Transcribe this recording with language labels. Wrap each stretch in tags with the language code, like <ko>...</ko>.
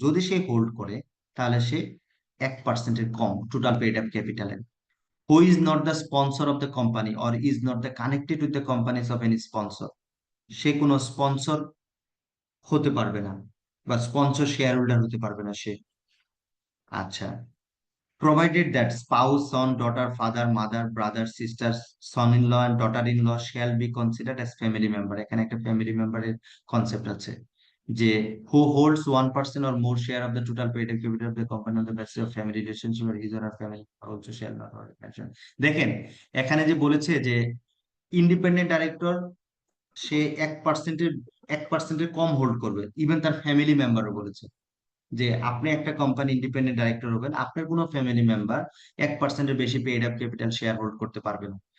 <bn>যদি সে হোল্ড করে তাহলে সে 1%-এর কম total paid up ক্যাপিটালের।</bn> <en>who is not the sponsor of the company or is not the connected with the companies of any sponsor,</en> <bn>সে কোনো sponsor হতে পারবে না বা স্পন্সর শেয়ার হোল্ডার হতে পারবে না সে।</bn> <en>আচ্ছা, provided that spouse, son, daughter, father, mother, brother, sister, son-in-law and daughter-in-law shall be considered as family member।</en> <bn>এখানে একটা ফ্যামিলি মেম্বারের কনসেপ্ট আছে, যে</bn> <en>who holds 1% or more share of the total paid up capital of the company on the basis of family relationship or his or her family also shall not hold pension।</en> <bn>দেখেন, এখানে যে বলেছে যে independent director সে 1%-এর কম hold করবে, even তার family মেম্বারও বলেছে যে আপনি একটা কোম্পানি ইন্ডিপেন্ডেন্ট ডাইরেক্টর হবেন, আপনার কোনো ফ্যামিলি মেম্বার 1%-এর বেশি paid up capital share hold করতে পারবে না।</bn>